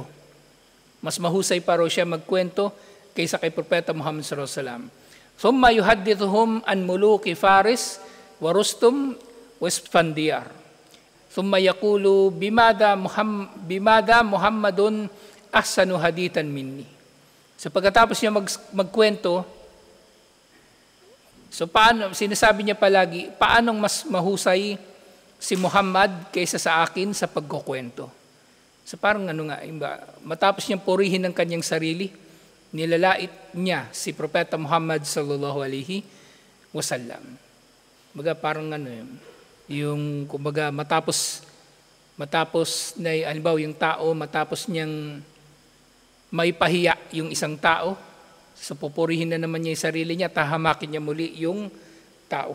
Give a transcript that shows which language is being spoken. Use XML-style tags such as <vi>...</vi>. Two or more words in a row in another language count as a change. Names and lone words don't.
<tl>Mas mahusay pa raw siya magkwento kaysa kay Propeta Muhammad</tl> <ar>صلى الله عليه وسلم. ثم يحدثهم عن ملوك فارس ورستم وإسفنديار. ثم يقول بماذا محمد أحسن حديثا مني.</ar> <tl>So pagkatapos niya magkwento, so paano, sinasabi niya palagi, paanong mas mahusay si Muhammad kaysa sa akin sa pagkukwento. So parang matapos niyang purihin ng kanyang sarili, nilalait niya si Propeta Muhammad</tl> <ar>صلى الله عليه وسلم.</ar> <tl>Parang yung kumbaga matapos na halimbawa yung tao, matapos niyang maipahiya yung isang tao, so pupurihin na naman niya yung sarili niya, tahamakin niya muli yung tao.</tl>